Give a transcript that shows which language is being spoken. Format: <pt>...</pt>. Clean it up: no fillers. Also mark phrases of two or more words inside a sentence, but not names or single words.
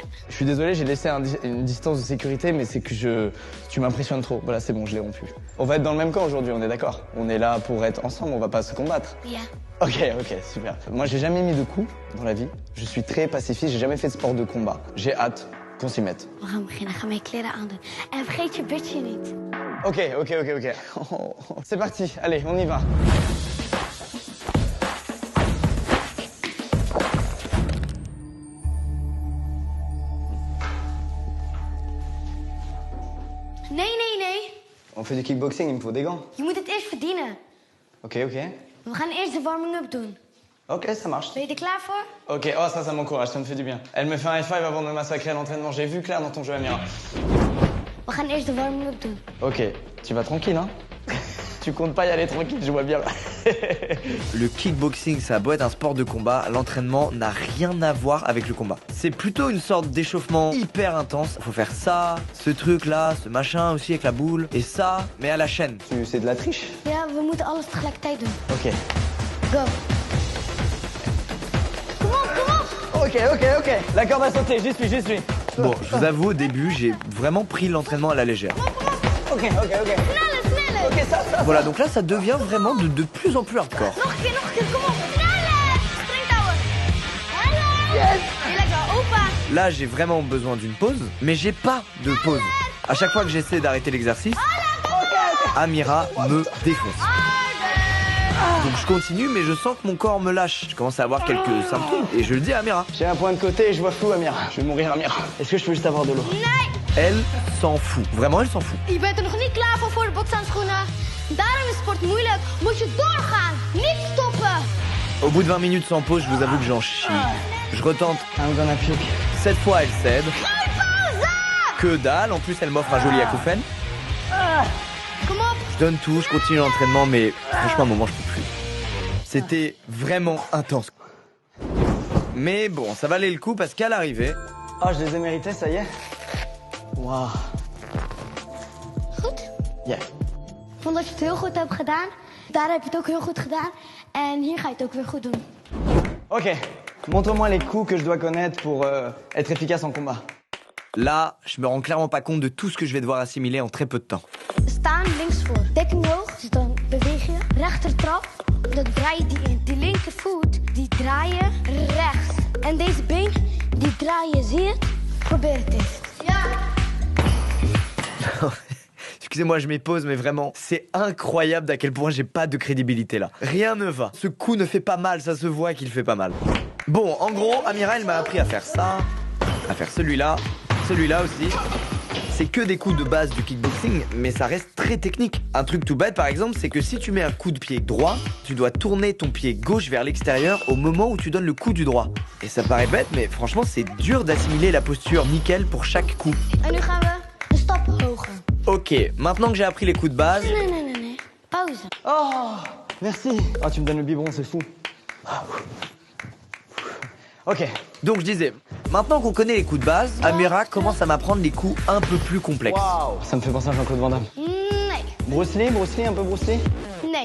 <fr>Je suis désolé, j'ai laissé une distance de sécurité, mais c'est que tu m'impressionnes trop. Voilà, c'est bon, je l'ai rompu. On va être dans le même camp aujourd'hui, on est d'accord? On est là pour être ensemble, on va pas se combattre. Yeah. Ok, super. Moi, j'ai jamais mis de coups dans la vie. Je suis très pacifiste, j'ai jamais fait de sport de combat. J'ai hâte qu'on s'y mette.</fr> <nl>We gaan beginnen. Ga mijn kleren aandoen. En vergeet je bitje niet.</nl> <fr>Ok. C'est parti, allez, on y va.</fr> <nl>Nee.</nl> <fr>On fait du kickboxing, il me faut des gants.</fr> <nl>Je moet het eerst verdienen.</nl> <fr>Ok.</fr> <nl>We gaan eerst de warming-up doen.</nl> <fr>Ok, ça marche.</fr> <nl>Ben je er klaar voor?</nl> <fr>Ok, oh ça m'encourage, ça me fait du bien. Elle me fait un</fr> <en>high five</en> <fr>avant de me massacrer à l'entraînement. J'ai vu clair dans ton jeu, Amira. We gaan eerst de warming-up doen. Ok, tu vas tranquille, hein? Tu comptes pas y aller tranquille, je vois bien. Le kickboxing, ça a beau être un sport de combat, l'entraînement n'a rien à voir avec le combat. C'est plutôt une sorte d'échauffement hyper intense. Faut faire ça, ce truc-là, ce machin aussi avec la boule, et ça, mais à la chaîne. C'est de la triche?</fr> <nl>Ja, we moeten alles tegelijkertijd doen.</nl> <fr>Ok.</fr> <nl>Go. Kom op.</nl> <fr>Ok. La corde a sauté, j'y suis. Bon, je vous avoue, au début, j'ai vraiment pris l'entraînement à la légère. Ok.</fr> <nl>Sneller.</nl> <fr>Ok, ça. Voilà, donc là, ça devient vraiment de plus en plus hardcore.</fr> <nl>Nog een keer. Kom op. Sneller. Springtouwen. Yes. Je lijkt wel opa.</nl> <fr>Là, j'ai vraiment besoin d'une pause, mais j'ai pas de pause. À chaque fois que j'essaie d'arrêter l'exercice, Amira me défonce. Donc je continue, mais je sens que mon corps me lâche. Je commence à avoir quelques symptômes et je le dis à Amira. J'ai un point de côté et je vois flou, Amira. Je vais mourir, Amira. Est-ce que je peux juste avoir de l'eau?</fr> <nl>Nee.</nl> <fr>Elle s'en fout. Vraiment, elle s'en fout.</fr> <nl>Je bent er nog niet klaar voor de bokshandschoenen. Daarom is sport moeilijk. Moet je doorgaan. Niet stoppen.</nl> <fr>Au bout de 20 minutes sans pause, je vous avoue que j'en chie. Je retente.</fr> <en>I'm gonna puke.</en> <fr>Cette fois, elle cède. Que dalle. En plus, elle m'offre un joli acouphène.</fr> <nl>Kom op.</nl> <fr>Je donne tout, je continue l'entraînement, mais franchement, à un moment, je peux plus. C'était vraiment intense. Mais bon, ça valait le coup parce qu'à l'arrivée... Oh, je les ai mérités, ça y est. Waouh.</fr> <nl>Goed. Yeah. Ik vond dat je het heel goed hebt gedaan. Daar heb je het ook heel goed gedaan. En hier ga je het ook weer goed doen.</nl> <fr>Ok. Montre-moi les coups que je dois connaître pour être efficace en combat. Là, je me rends clairement pas compte de tout ce que je vais devoir assimiler en très peu de temps.</fr> <nl>Staan links voor. Dekking hoog. Dus dan beweeg je. Rechter trap. Dan draai je die linkervoet. Die draai je rechts. En deze been, die draai je. Zie je het? Probeer het eens. Ja.</nl> <fr>Excusez-moi, je m'épose, mais vraiment, c'est incroyable d'à quel point j'ai pas de crédibilité là. Rien ne va. Ce coup ne fait pas mal, ça se voit qu'il fait pas mal. Bon, en gros, Amira, elle m'a appris à faire ça, à faire celui-là aussi. C'est que des coups de base du kickboxing, mais ça reste très technique. Un truc tout bête, par exemple, c'est que si tu mets un coup de pied droit, tu dois tourner ton pied gauche vers l'extérieur au moment où tu donnes le coup du droit. Et ça paraît bête, mais franchement, c'est dur d'assimiler la posture nickel pour chaque coup.</fr> <nl>En nu gaan we een stap hoger.</nl> <fr>Ok, maintenant que j'ai appris les coups de base...</fr> <nl>Nee. Pauze.</nl> <fr>Oh, merci. Oh, tu me donnes le biberon, c'est fou. Ok, Donc je disais, maintenant qu'on connaît les coups de base, Amira commence à m'apprendre les coups un peu plus complexes. Waouh, ça me fait penser à Jean-Claude Van Damme.</fr> <nl>Nee.</nl> <fr>Bruce Lee, un peu Bruce Lee.</fr> <nl>Nee.</nl>